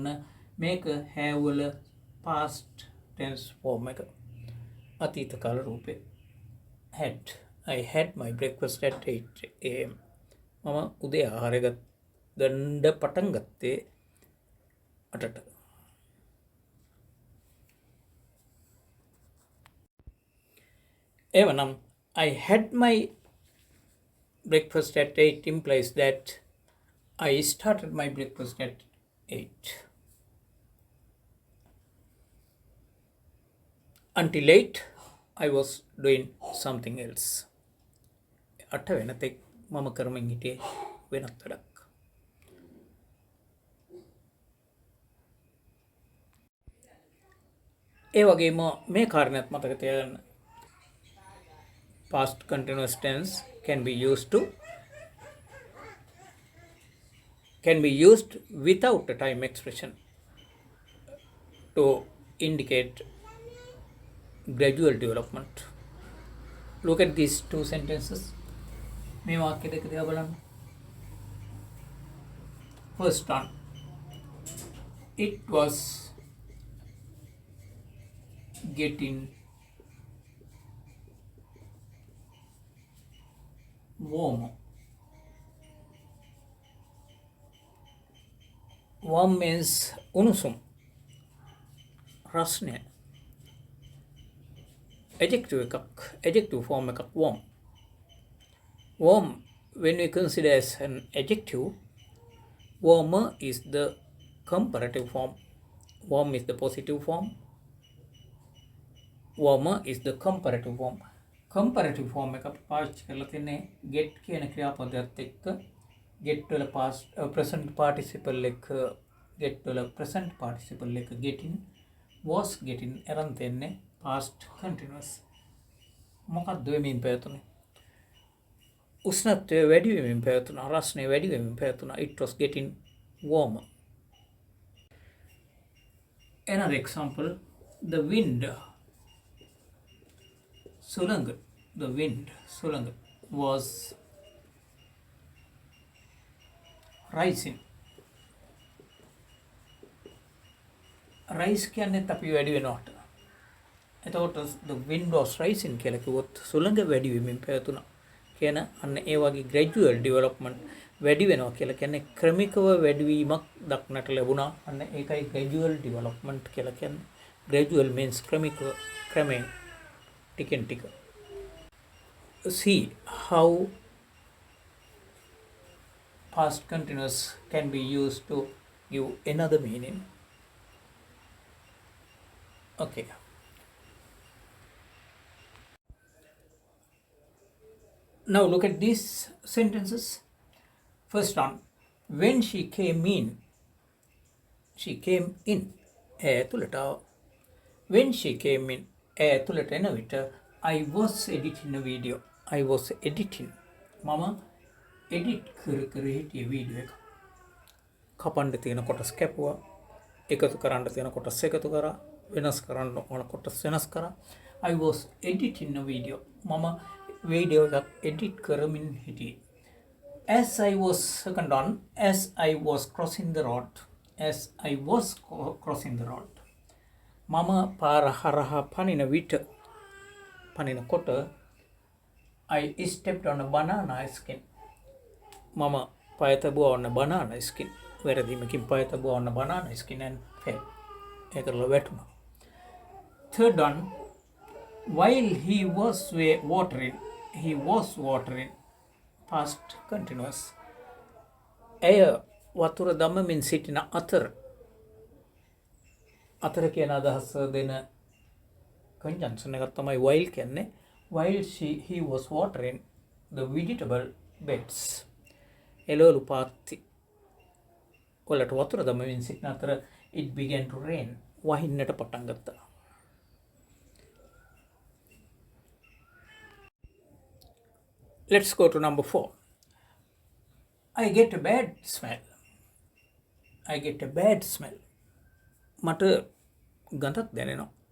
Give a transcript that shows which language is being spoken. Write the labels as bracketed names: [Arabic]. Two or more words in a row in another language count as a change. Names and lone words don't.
[Sinhala] මේක have වල past tense form එක. අතීත කාල රූපේ. had. [English] I had my breakfast at 8 am. [Sinhala] මම උදේ ආහාරය ගන්න පටන් ගත්තේ 8ට. [English] එවනම් I had my breakfast at 8 implies that I started my breakfast at 8. Until 8, I was doing something else. [Sinhala] 8 වෙනතෙක් මම කරමින් හිටියේ වෙනත් වැඩක්. ඒ වගේම මේ කාරණයක් මතක තියාගන්න. [English] Past continuous tense can be used without a time expression to indicate gradual development. Look at these two sentences. [Sinhala] මේ වාක්‍ය දෙක දිහා බලන්න. [English] First one, it was getting warmer. Warm means [Sinhala] උණුසුම්, රස්නේ. [English] Adjective form [Sinhala] එකක් warm. [English] Warm, when we consider as an adjective, warmer is the comparative form. Warm is the positive form. Warmer is the comparative form. Comparative form [Sinhala] එක අපි පාවිච්චි කරලා තින්නේ get කියන ක්‍රියාපදයට එක්ක get වල [English] past present participle [Sinhala] එක get වල [English] present participle [Sinhala] එක [English] getting was getting [Sinhala] එරන් තින්නේ [English] past continuous. [Sinhala] මොකක්ද වෙමින් පැවතුනේ? උෂ්ණත්වය වැඩි වෙමින් පැවතුණා. රස්නේ වැඩි වෙමින් පැවතුණා. [English] It was getting warmer. Another example, the wind සුළඟ, the wind සුළඟ was rising. [Sinhala] rise කියන්නේත් අපි වැඩි වෙනවට. එතකොට [English] the wind was rising [Sinhala] කියලා කිව්වොත් සුළඟ වැඩි වෙමින් පැවතුණා කියන අන්න ඒ වගේ [English] gradual development [Sinhala] වැඩි වෙනවා කියලා කියන්නේ ක්‍රමිකව වැඩිවීමක් දක්නට ලැබුණා. අන්න ඒකයි [English] gradual development [Sinhala] කියලා කියන්නේ. [English] Gradual means [Sinhala] ක්‍රමිකව, ක්‍රමයෙන්, ටිකෙන් ටික. [English] See how past continuous can be used to give another meaning. Okay. Now look at these sentences. First one, when she came in. She came in. When she came in, I was editing a video. I was editing. [Sinhala] Mama edit කර හිටිය වීඩියෝ එක. කපන්න තියෙන කොටස් කැපුවා. එකතු කරන්න තියෙන කොටස් එකතු කරා. වෙනස් කරන්න ඕන කොටස් වෙනස් කරා. [English] I was editing a video. [Sinhala] මම වීඩියෝ එකක් edit කරමින් හිටියේ. [English] As I was second on, as I was crossing the road. As I was crossing the road. [Sinhala] මම පාර හරහා පනින විට පනිනකොට [English] I stepped on a banana skin. [Sinhala] මම පය තබුවා [English] on a banana skin. [Sinhala] වැරදීමකින් පය තබුවා [English] on a banana skin and fell. [Sinhala] ඒකල වැටුණා. [English] Third one, while he was watering, past continuous. [Sinhala] එය වතුර දමමින් සිටින අතර කියන අදහස දෙන conjunction එකක් තමයි while කියන්නේ. [English] While he was watering the vegetable beds. [Sinhala] එළවලු පාත්ති වලට වතුර දමමින් සිටින අතර [English] it began to rain. [Sinhala] වහින්නට පටන් ගත්තා. [English] Let's go to number 4. I get a bad smell. I get a bad smell. [Sinhala] මට ගඳක් දැනෙනවා.